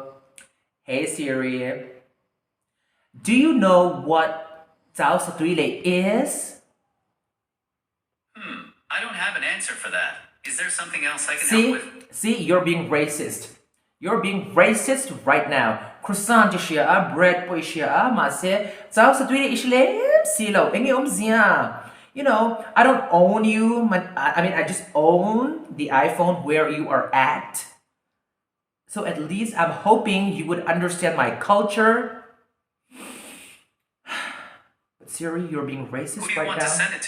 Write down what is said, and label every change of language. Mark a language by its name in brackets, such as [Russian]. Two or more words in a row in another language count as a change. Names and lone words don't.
[English] Hey Siri, do you know what Tao Satuile is? I don't have an answer for that. Is there something else I can help with? See, you're being racist. You're being racist right now. [Mizo] Croissant ishia, bread po ishia, ma se Tao Satuile ishle silo, enge omzia. [English] You know, I don't own you. I just own the iPhone where you are at. So at least I'm hoping you would understand my culture. But Siri, you're being racist right now. Who do you want to send it to?